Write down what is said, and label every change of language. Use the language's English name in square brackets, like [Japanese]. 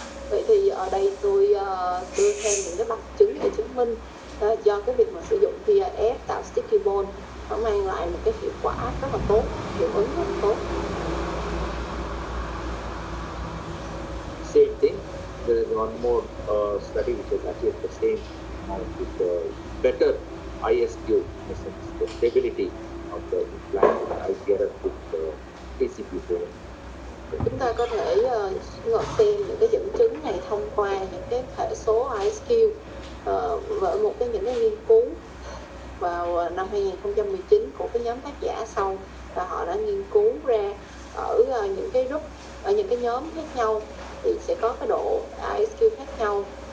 [Vietnamese] Vậy thì ở đây tôi đưa thêm những cái bằng chứng để chứng minh do cái việc mà sử dụng PRF tạo sticky bone nó mang lại một cái hiệu quả rất là tốt, hiệu ứng rất là tốt. [English] Same thing. There is one more study which is actually the same with better ISQ, in the sense the stability of the implant IPRF with PCP bone. [Vietnamese] Chúng ta có thể xem những cái dẫn chứng này thông qua những cái hệ số ISQ với những cái nghiên cứu vào năm 2019 của cái nhóm tác giả sau, và họ đã nghiên cứu ra ở những cái group, ở những cái nhóm khác nhau thì sẽ có cái độ ISQ khác nhau.